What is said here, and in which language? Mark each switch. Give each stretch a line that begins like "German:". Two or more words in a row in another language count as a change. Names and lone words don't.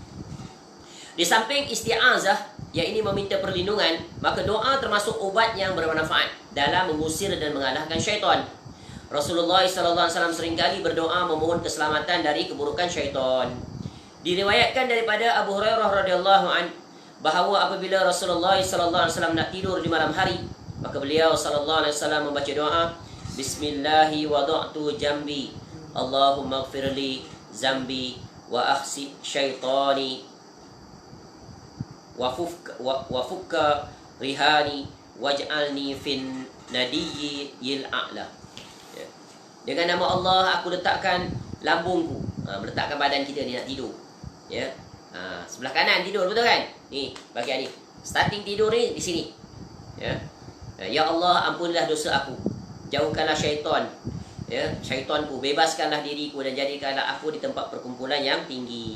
Malay: Di samping isti'azah, yang ini meminta perlindungan, maka doa termasuk obat yang bermanfaat dalam mengusir dan mengalahkan syaitan. Rasulullah SAW seringkali berdoa memohon keselamatan dari keburukan syaitan. Diriwayatkan daripada Abu Hurairah
Arabic: رضي الله عن
Malay: bahawa apabila Rasulullah SAW nak tidur di malam hari, maka beliau SAW membaca doa,
Arabic: بسم الله وضعت جنبي، اللهم اغفر لي ذنبي واخسأ شيطاني وفك رهاني واجعلني في الندي الأعلى. Ya.
Malay: Dengan nama Allah aku letakkan lambungku, meletakkan badan kita ni nak tidur. Ya. Sebelah kanan tidur, betul kan? Ni bahagian ni. Starting tidur ni di sini. Ya. Ya Allah, ampunilah dosa aku. Jauhkanlah syaitan. Ya, syaitanku, bebaskanlah diriku dan jadikanlah aku di tempat perkumpulan yang tinggi.